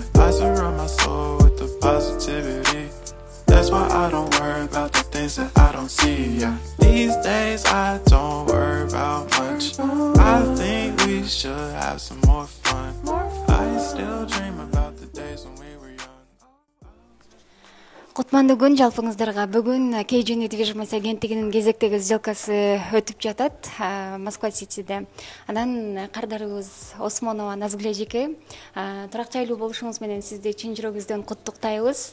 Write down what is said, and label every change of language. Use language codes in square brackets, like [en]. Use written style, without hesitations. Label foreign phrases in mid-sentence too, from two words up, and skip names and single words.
[en] I surround my soul with the positivity. That's why I don't worry about the things that I don't see, yeah. These days I don't worry about much. I think we should have some more fun. I still dream about the days when we were young. [ky] Кутмандуу күн жалпыңыздарга. Бүгүн KG недвижимость агенттигинин кезектеги сделкасы өтүп жатат Москва Ситиде. Анан кардарыбыз Осмонова Назгүл эжеке, турак жайлуу болушуңуз менен сизди чын жүрөгүбүздөн куттуктайбыз.